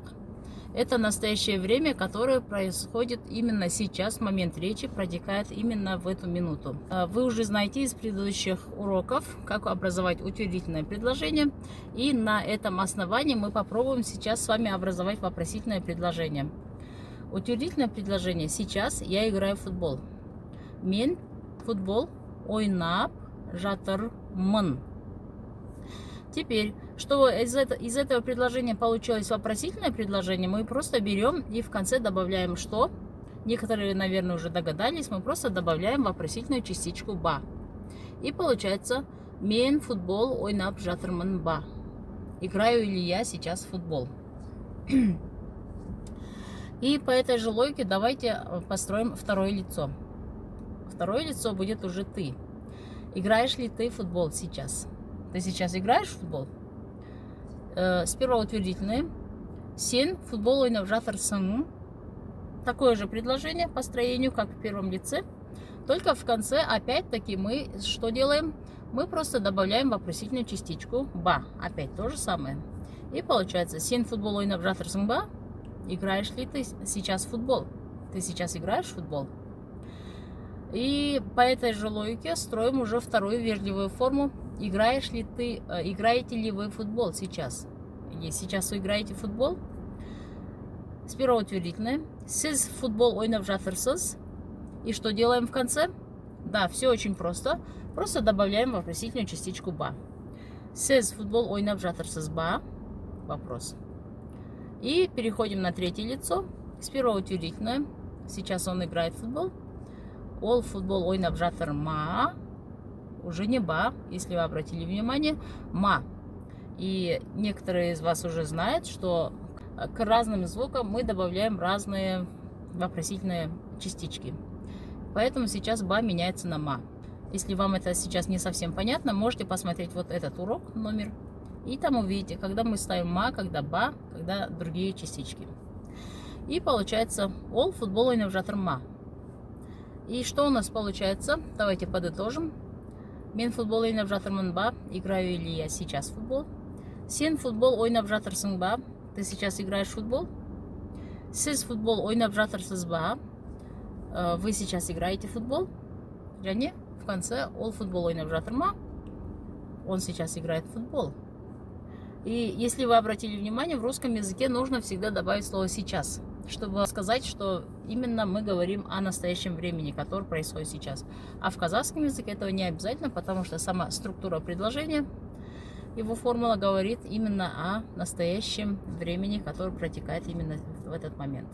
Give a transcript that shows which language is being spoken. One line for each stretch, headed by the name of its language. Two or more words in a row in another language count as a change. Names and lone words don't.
Russian: Это настоящее время, которое происходит именно сейчас, в момент речи, протекает именно в эту минуту. Вы уже знаете из предыдущих уроков, как образовать утвердительное предложение, и на этом основании мы попробуем сейчас с вами образовать вопросительное предложение. Утвердительное предложение: сейчас я играю в футбол.
Kazakh: Мен футбол ойнап жатырмын.
Russian: Теперь, чтобы из этого предложения получилось вопросительное предложение, мы просто берем и в конце добавляем что? Некоторые, наверное, уже догадались, мы просто добавляем вопросительную частичку ба. И получается
Kazakh: мен футбол ойнап жатырмын ба.
Russian: Играю ли я сейчас в футбол? И по этой же логике давайте построим второе лицо. Второе лицо будет уже ты. Играешь ли ты в футбол сейчас? Ты сейчас играешь в футбол? Сперва утвердительное.
Kazakh: Сен футбол ойнап жатырсың.
Russian: Такое же предложение по строению, как в первом лице. Только в конце опять-таки мы что делаем? Мы просто добавляем вопросительную частичку ба. Опять то же самое. И получается
Kazakh: сен футбол ойнап жатырсың ба?
Russian: Играешь ли ты сейчас в футбол? Ты сейчас играешь в футбол? И по этой же логике строим уже вторую вежливую форму. Играете ли вы в футбол сейчас? Или сейчас вы играете в футбол? Сперва утвердительное.
Kazakh: Сіз футбол ойнап жатырсыз.
Russian: И что делаем в конце? Да, все очень просто. Просто добавляем вопросительную частичку ба.
Kazakh: Сіз футбол ойнап жатырсыз ба?
Russian: Вопрос. И переходим на третье лицо. Сперва утвердительное. Сейчас он играет в футбол.
Kazakh: Ол футбол ойнап жатыр ма.
Russian: Уже не ба, если вы обратили внимание, ма. И некоторые из вас уже знают, что к разным звукам мы добавляем разные вопросительные частички. Поэтому сейчас ба меняется на ма. Если вам это сейчас не совсем понятно, можете посмотреть вот этот урок, номер. И там увидите, когда мы ставим ма, когда ба, когда другие частички. И получается
Kazakh: ол футбол ойнап жатыр ма.
Russian: И что у нас получается? Давайте подытожим.
Kazakh: Мен футбол ойнап жатырмын ба?
Russian: Играю ли я сейчас в футбол?
Kazakh: Сен футбол ойнап жатырсың ба?
Russian: Ты сейчас играешь в футбол?
Kazakh: Сіз футбол ойнап жатырсыз ба?
Russian: Вы сейчас играете в футбол?
Kazakh: Және
Russian: в конце
Kazakh: ол футбол ойнап жатыр ма?
Russian: Он сейчас играет в футбол. И если вы обратили внимание, в русском языке нужно всегда добавить слово «сейчас», чтобы сказать, что именно мы говорим о настоящем времени, которое происходит сейчас. А в казахском языке этого не обязательно, потому что сама структура предложения, его формула говорит именно о настоящем времени, которое протекает именно в этот момент.